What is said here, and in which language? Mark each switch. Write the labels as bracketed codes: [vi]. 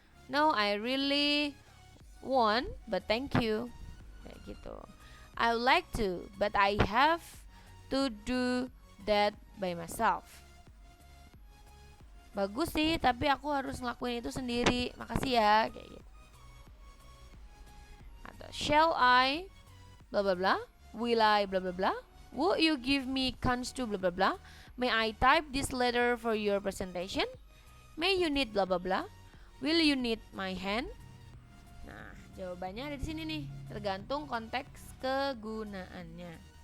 [en] No, I really want, but thank you. [id] Kayak gitu. [en] I would like to, but I have to do that by myself. [id] Bagus sih, tapi aku harus ngelakuin itu sendiri. Makasih ya, kayak gitu. Atau [en] shall I blah blah blah, will I blah blah blah, would you give me cans to blah blah blah, may I type this letter for your presentation? May you need bla bla bla? Will you need my hand? [id] Nah, jawabannya ada di sini nih, tergantung konteks kegunaannya.